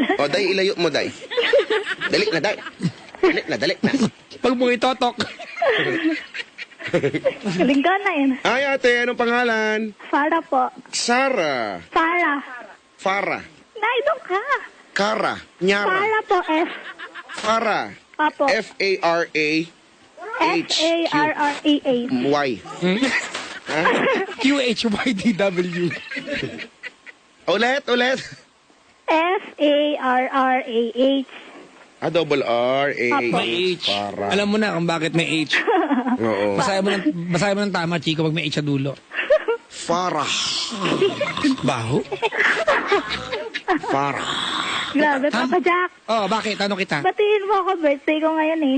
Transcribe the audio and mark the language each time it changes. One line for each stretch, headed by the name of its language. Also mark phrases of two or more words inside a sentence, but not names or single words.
Filipino: O, Day, ilayo mo, Day. Dali na, Day. Dali na, dali na. Pag mo itotok. Galing ka na yun. Ay, ate, anong pangalan? Farah po. Sara. Farah. Fara. Nay, doon ka. Kara. Nyara. Farah po, F. Fara. Apo. F-A-R-A-H. F-A-R-R-E-A. Y. QHYDW. Ulit, ulit. F-A-R-R-A-H.
English: Double R, A,
Filipino: May H. Para. Alam mo na kung bakit may H. Oo. Basahin mo ng tama, Chico, pag may H sa dulo. Farah. Baho? Farah. Grabe, Papa Jack. Oh, bakit? Ano kita? Batiin mo ako, birthday ko ngayon eh.